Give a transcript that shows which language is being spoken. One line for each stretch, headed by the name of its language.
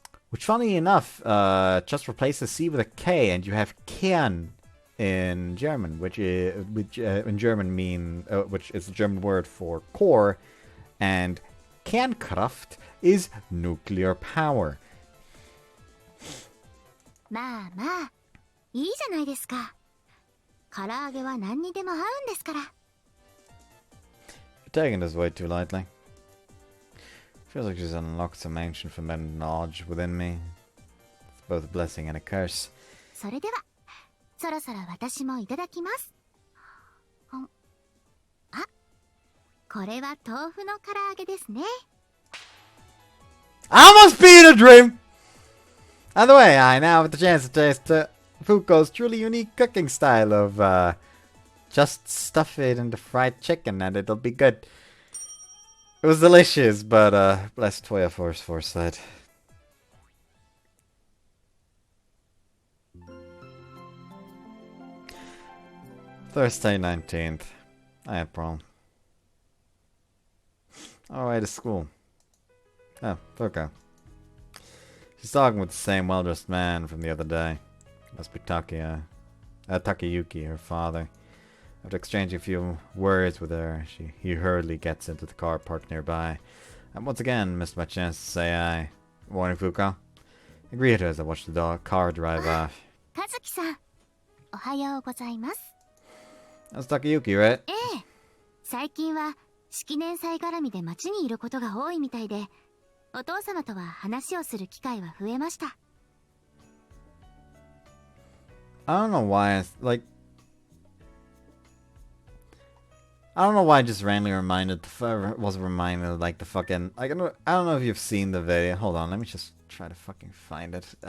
English: Which, funny enough, just replace the C with a K, and you have Kern in German, which in German which is the German word for core, and Kernkraft is nuclear power.
Japanese: まあまあ、いいじゃないですか。唐揚げは何にでも合うんですから。
English: You're taking this way too lightly. Feels like she's unlocked some ancient fermented knowledge within me. It's both a blessing and a curse.
Japanese: それでは、そろそろ私もいただきます。あ、これは豆腐の唐揚げですね。
English: I must be in a dream! Either way, I now have the chance to taste Fuuko's truly unique cooking style of just stuff it into fried chicken and it'll be good. It was delicious, but blessed Toya Force foresight. Thursday 19th. April. Alright, to school. Oh, Fuuko. She's talking with the same well-dressed man from the other day. Must be Takayuki, her father. After exchanging a few words with her, he hurriedly gets into the car parked nearby. And once again, missed my chance to say hi. Morning, Fuuko. I greeted her as I watched the car drive off.
Japanese: Kazuki-san, おはようございます。
English: That's Takayuki, right?
Japanese: ええ、最近は式年祭絡みで町にいることが多いみたいで、お父様とは話をする機会は増えました。
English: I don't know why, I don't know why I just randomly was reminded of, like, the fucking... I don't know if you've seen the video. Hold on, let me just try to fucking find it.